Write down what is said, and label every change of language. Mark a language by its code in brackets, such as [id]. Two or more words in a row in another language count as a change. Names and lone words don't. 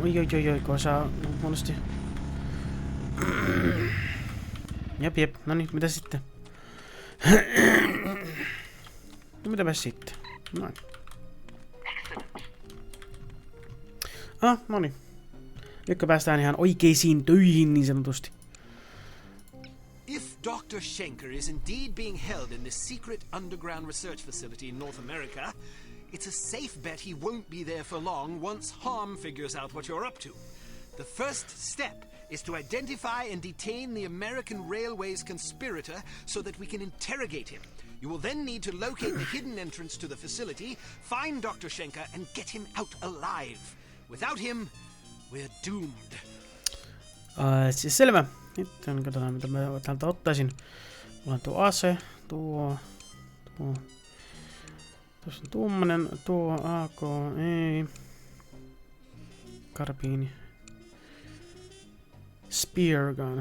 [fi] Oi, kun saa huonosti. Jep. Noniin, mitä sitten? No mitäpäs sitten? Noin. Noniin. Nyt päästään ihan oikeisiin töihin niin sanotusti. [en] If Dr. Schenker is indeed being held in this secret underground research facility in North America, it's a safe bet he won't be there for long once Harm figures out what you're up to. The first step is to identify and detain the American Railways conspirator so that we can interrogate him. You will then need to locate the hidden entrance to the facility, find Dr. Schenker, and get him out alive. Without him, we're doomed. [fi] Siis selvä. Nyt katsotaan mitä mä täältä ottaisin. Mulla on tuo ase, tuossa on tuommoinen, tuo AK, ei. [en] Karbiini. Spear gun.